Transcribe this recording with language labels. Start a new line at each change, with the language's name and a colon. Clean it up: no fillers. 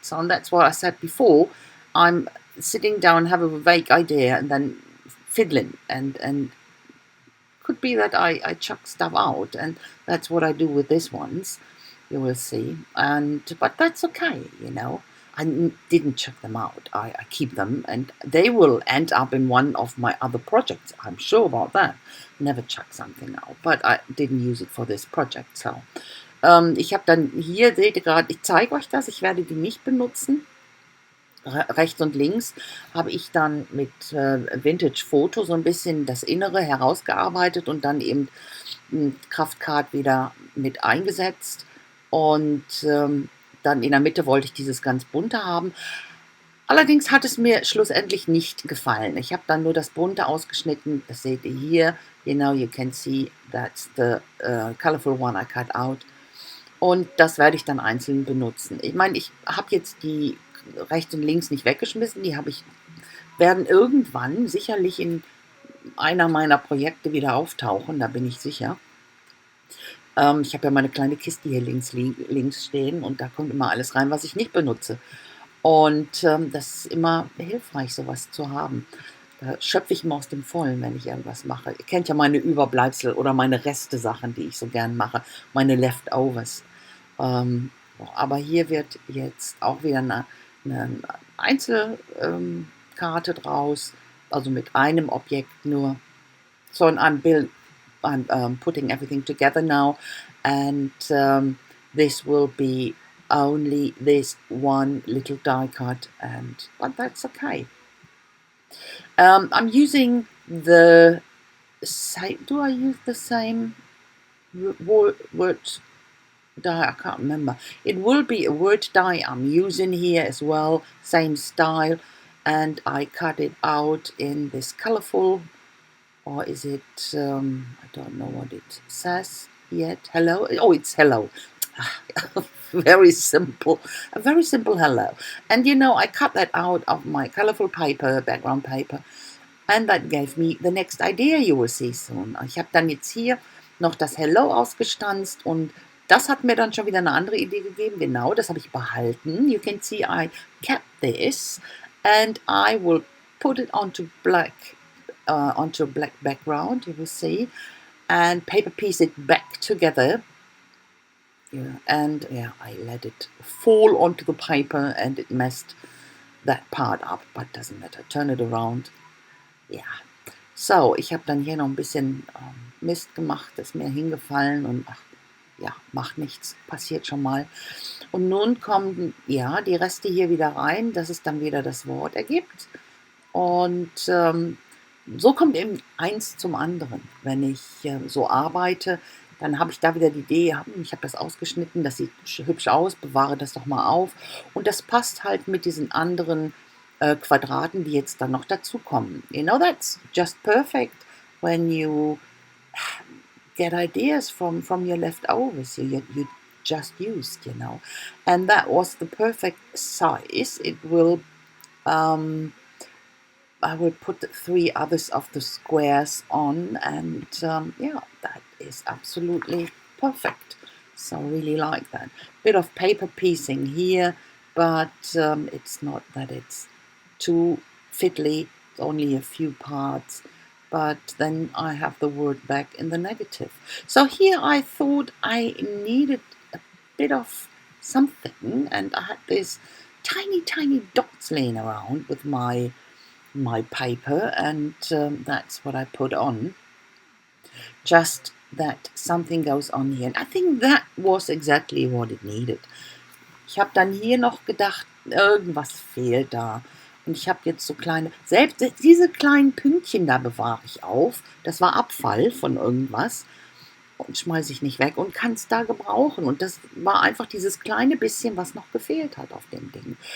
English: So that's what I said before. I'm sitting down, have a vague idea, and then fiddling, and could be that I chuck stuff out, and that's what I do with these ones. You will see, but that's okay. I didn't chuck them out. I keep them, and they will end up in one of my other projects. I'm sure about that. Never chuck something out, but I didn't use it for this project.
German: So, ich habe dann hier, seht ihr gerade, ich zeige euch das, ich werde die nicht benutzen. Rechts und links habe ich dann mit Vintage Photo so ein bisschen das Innere herausgearbeitet und dann eben Kraftcard wieder mit eingesetzt. Und dann in der Mitte wollte ich dieses ganz bunte haben. Allerdings hat es mir schlussendlich nicht gefallen. Ich habe dann nur das bunte ausgeschnitten. Das seht ihr hier.
English: You can see that's the colorful one I cut out.
German: Und das werde ich dann einzeln benutzen. Ich meine, ich habe jetzt die rechts und links nicht weggeschmissen. Werden irgendwann sicherlich in einer meiner Projekte wieder auftauchen. Da bin ich sicher. Ich habe ja meine kleine Kiste hier links stehen, und da kommt immer alles rein, was ich nicht benutze. Und das ist immer hilfreich, sowas zu haben. Da schöpfe ich immer aus dem Vollen, wenn ich irgendwas mache. Ihr kennt ja meine Überbleibsel oder meine Reste-Sachen, die ich so gern mache. Meine Leftovers. Aber hier wird jetzt auch wieder eine Einzelkarte draus. Also mit einem Objekt nur.
English: So, I'm putting everything together now, and this will be only this one little die cut, but that's okay. I'm using the same. Do I use the same words? dye, I can't remember. It will be a word dye I'm using here as well, same style, and I cut it out in this colorful, or is it, I don't know what it says yet. Hello? Oh, it's hello. Very simple, a very simple hello. And you know, I cut that out of my colorful paper, background paper, and that gave me the next idea you will see soon.
German: Ich habe dann jetzt hier noch das Hello ausgestanzt und das hat mir dann schon wieder eine andere Idee gegeben. Genau, das habe ich behalten.
English: You can see I kept this and I will put it onto a black background, you will see, and paper piece it back together. Yeah, and yeah, I let it fall onto the paper and it messed that part up, but doesn't matter. Turn it around.
German: Ja, so, ich habe dann hier noch ein bisschen Mist gemacht, ist mir hingefallen und ach, ja, macht nichts, passiert schon mal. Und nun kommen ja die Reste hier wieder rein, dass es dann wieder das Wort ergibt. Und so kommt eben eins zum anderen. Wenn ich so arbeite, dann habe ich da wieder die Idee, ich habe das ausgeschnitten, das sieht hübsch aus, bewahre das doch mal auf. Und das passt halt mit diesen anderen Quadraten, die jetzt dann noch dazukommen.
English: You know, that's just perfect when you get ideas from your leftovers you just used, you know. And that was the perfect size. It will I will put 3 others of the squares on, and yeah, that is absolutely perfect. So I really like that. Bit of paper piecing here, but it's not that it's too fiddly, only a few parts. But then I have the word back in the negative. So here I thought I needed a bit of something, and I had these tiny, tiny dots laying around with my paper, and that's what I put on. Just that something goes on here. And I think that was exactly what it needed.
German: Ich habe dann hier noch gedacht, irgendwas fehlt da. Und ich habe jetzt so kleine, selbst diese kleinen Pünktchen da bewahre ich auf. Das war Abfall von irgendwas. Und schmeiße ich nicht weg und kann es da gebrauchen. Und das war einfach dieses kleine bisschen, was noch gefehlt hat auf dem Ding.